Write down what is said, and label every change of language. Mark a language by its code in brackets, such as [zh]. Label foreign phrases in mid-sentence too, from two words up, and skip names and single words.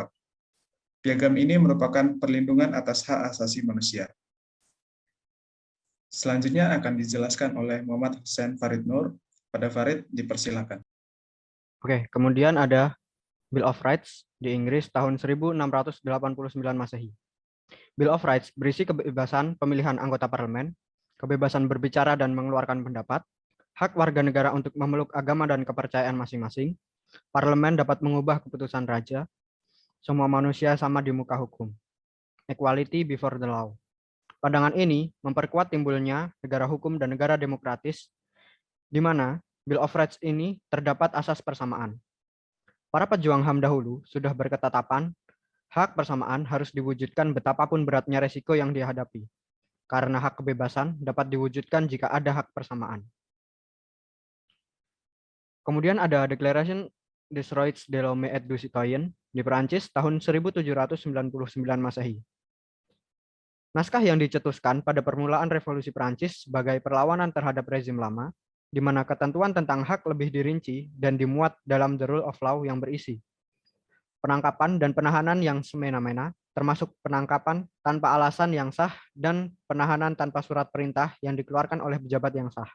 [id] Piagam ini merupakan perlindungan atas hak asasi manusia. Selanjutnya akan dijelaskan oleh Muhammad Husain Farid Nur. Pada Farid, dipersilakan. Oke, kemudian ada Bill of Rights di Inggris tahun 1689 Masehi. Bill of Rights berisi kebebasan pemilihan anggota parlemen, kebebasan berbicara dan mengeluarkan pendapat, hak warga negara untuk memeluk agama dan kepercayaan masing-masing, parlemen dapat mengubah keputusan raja, semua manusia sama di muka hukum, [en] equality before the law. [id] Pandangan ini memperkuat timbulnya negara hukum dan negara demokratis, di mana Bill of Rights ini terdapat asas persamaan. Para pejuang HAM dahulu sudah berketetapan, hak persamaan harus diwujudkan betapapun beratnya resiko yang dihadapi, karena hak kebebasan dapat diwujudkan jika ada hak persamaan. Kemudian ada Declaration des Droits de l'Homme et du Citoyen di Perancis tahun 1799 Masehi. Naskah yang dicetuskan pada permulaan revolusi Perancis sebagai perlawanan terhadap rezim lama, di mana ketentuan tentang hak lebih dirinci dan dimuat dalam The Rule of Law yang berisi penangkapan dan penahanan yang semena-mena, termasuk penangkapan tanpa alasan yang sah dan penahanan tanpa surat perintah yang dikeluarkan oleh pejabat yang sah.